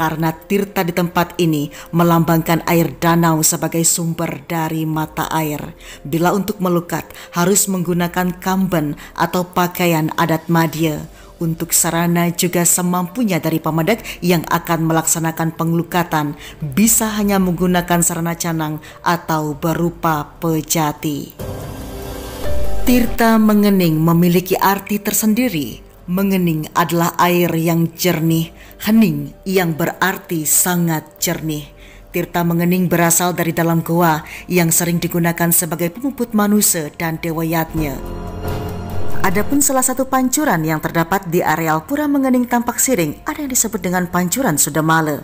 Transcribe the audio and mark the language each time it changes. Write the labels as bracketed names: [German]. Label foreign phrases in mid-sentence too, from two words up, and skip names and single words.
[Indonesian] karena tirta di tempat ini melambangkan air danau sebagai sumber dari mata air. Bila untuk melukat harus menggunakan kamben atau pakaian adat Madya. Untuk sarana juga semampunya dari pemedak yang akan melaksanakan pengelukatan bisa hanya menggunakan sarana canang atau berupa pejati. Tirta mengening memiliki arti tersendiri. Mengening adalah air yang jernih, hening yang berarti sangat jernih. Tirta mengening berasal dari dalam goa yang sering digunakan sebagai pemuput manusia dan dewayatnya. Adapun salah satu pancuran yang terdapat di areal Pura Mengening Tampak Siring ada yang disebut dengan pancuran Sudamala.